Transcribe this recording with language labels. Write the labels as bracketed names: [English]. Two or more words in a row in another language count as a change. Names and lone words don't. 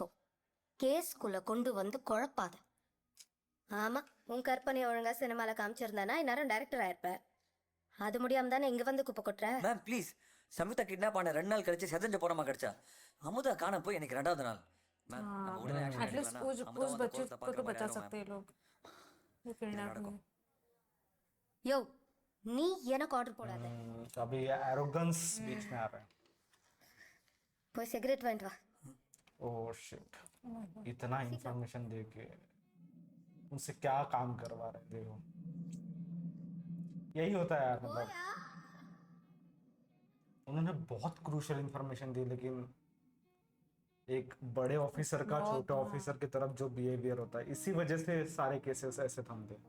[Tamil] கேஸ்க்குள்ள கொண்டு வந்து குழப்பாத. ஆமா, உன் கற்பனை ஒழுங்கா சினிமால காமிச்சிருந்தானா இந்நேரம் டைரக்டர் ஆயிருப்ப. அது முடியாம தானே இங்க வந்து குப்பை கொட்டுற. [English] ma'am please, [Tamil] சம்யுக்தா கிட்னாப் ஆன 2 நாள் கழிச்சு செதஞ்ச போறமா கிடைச்சா. அமுதா காண போய் எனக்கு 2வது நாள். மேம் நம்ம உடனே action [English] at least [Tamil] எடுக்கலனா [Hindi] उस बच्चे को तो बचा सकते हैं लोग। वो किडनैप में [Tamil] யோ, நீ எனக்கு ஆர்டர் போடாத. [Hindi] अभी ये एरोगेंस बीच में आ रहा है। [Tamil] போய் சிகரெட் வாங்கிட்டு வா. [English] oh shit, [Hindi] इतना इंफॉर्मेशन दे के उनसे क्या काम करवा रहे हैं, देखो यही होता है यार। मतलब उन्होंने बहुत [English] crucial information [Hindi] दी, लेकिन एक बड़े ऑफिसर का छोटे ऑफिसर की तरफ जो बिहेवियर होता है, इसी वजह से सारे केसेस ऐसे थमते हैं।